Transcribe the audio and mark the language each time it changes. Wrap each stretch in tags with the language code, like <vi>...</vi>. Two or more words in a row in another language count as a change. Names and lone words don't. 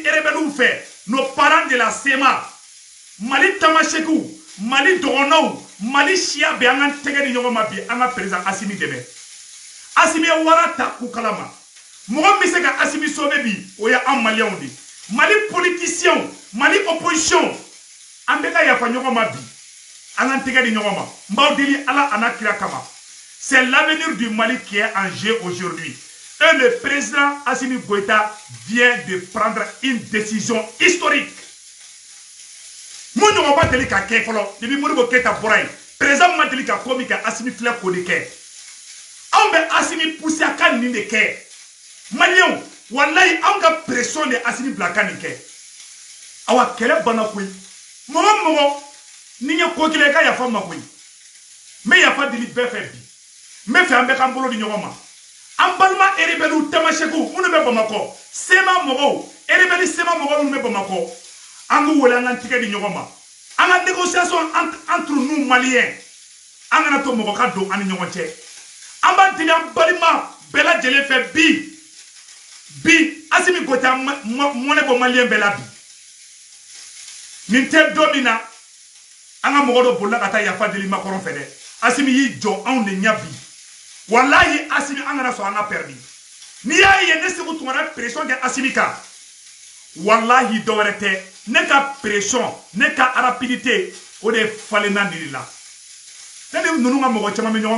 <bm>rebelles fɛ</bm> <fr>nos parents de la CEMA</fr> <bm>Mali tamasekiw Mali dɔgɔnɔw Mali siya bɛ an ka tɛgɛ di ɲɔgɔn ma bi an ka président Assimi dɛmɛ Assimi ye wara ta ku kalama mɔgɔ min bɛ se ka Assimi sauver bi o ye an maliyɛnw de Mali politiciens Mali opposition an bɛ ka yafa ɲɔgɔn ma bi an ka tɛgɛ di ɲɔgɔn ma n b'aw deli ala a n'a kira kama</bm> <fr>c'est l'avenir du Mali qui est en jeu aujourd'hui et le président Assimi Goïta vient de prendre une décision historique</fr> <bm>mun ɲɔgɔn ba deli ka kɛ fɔlɔ depuis Modibo Keïta bɔra yen président ma deli ka ko min kɛ Assimi filɛ k'o de kɛ anw bɛ Assimi pousser a ka nin de kɛ maliyɛnw wallahi anw ka pression de Assimi bila ka nin kɛ awa kɛlɛ banna koyi mɔgɔ ni ye ko kile ka yafa ma koyi me yafa dili bɛɛ fɛ bi me fɛ an bɛ k'an bolo di ɲɔgɔn ma an balima erebelu tamasɛku minnu bɛ bamakɔ sema mɔgɔw erebeli sema mɔgɔw minnu bɛ bamakɔ an k'u wele an k'an tigɛ di ɲɔgɔn ma an ka</bm> <fr>négociation entre nous maliens</fr> <bm>an kana to mɔgɔ ka don an ni ɲɔgɔn cɛ an b'a deli an balima bɛɛ lajɛlen fɛ bi Assimi Goïta mɔnɛ bɔ malien bɛɛ la bi nin tɛ don min na an ka mɔgɔ dɔ bolila ka taa yafa deli Macron fɛ dɛ Assimi y'i jɔ anw de ɲɛ bi wallahi Assimi an kana sɔn an ka perdi n'i y'a ye ne Seku Tunkara pression kɛ Assimi kan wallahi dɔ wɛrɛ tɛ ne ka pression ne ka rapidité o de falenna nin la ne ni ninnu ka mɔgɔ caman bɛ ɲɔgɔn</bm>